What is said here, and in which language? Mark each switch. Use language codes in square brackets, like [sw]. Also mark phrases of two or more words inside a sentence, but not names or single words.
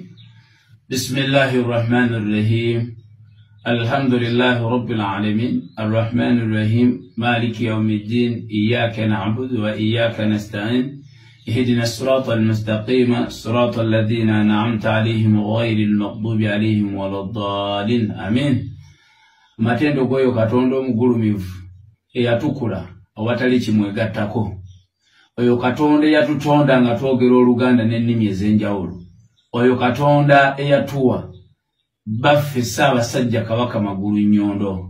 [ar] بسم الله الرحمن الرحيم. الحمد لله رب العالمين. الرحمن الرحيم. مالك يوم الدين. إياك نعبد وإياك نستعين. اهدنا الصراط المستقيم. صراط الذين أنعمت عليهم غير المغضوب عليهم ولا الضالين. Amin. [lg] Matendo goyo Katonda omugulumivu eyatukula awatali kimwegattako. Oyo Katonda eyatutonda nga twogera Oluganda n'ennimi ez'enjawulo. Oyo Katonda eyatuwa baffe Ssaabasajja Kabaka Magulu Nnyondo.